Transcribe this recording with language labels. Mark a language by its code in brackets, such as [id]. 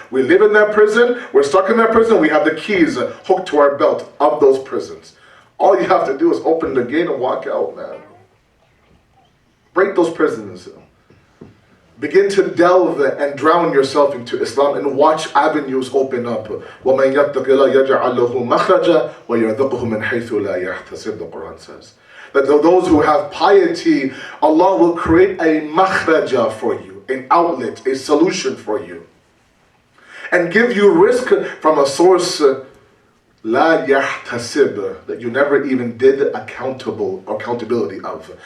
[en] We live in that prison, we're stuck in that prison, we have the keys hooked to our belt of those prisons. All you have to do is open the gate and walk out, man. Break those prisons. Begin to delve and drown yourself into Islam and watch avenues open up. [ar] وَمَنْ يَتَّقِ اللَّهَ يَجْعَلْ لَهُ مَخْرَجًا وَيَرْزُقْهُ مِنْ حَيْثُ لَا يَحْتَسِبُ, [en] the Quran says. That those who have piety, Allah will create a makhraja for you, an outlet, a solution for you. And give you risk from a source La yahtasib, that you never even did accountability of.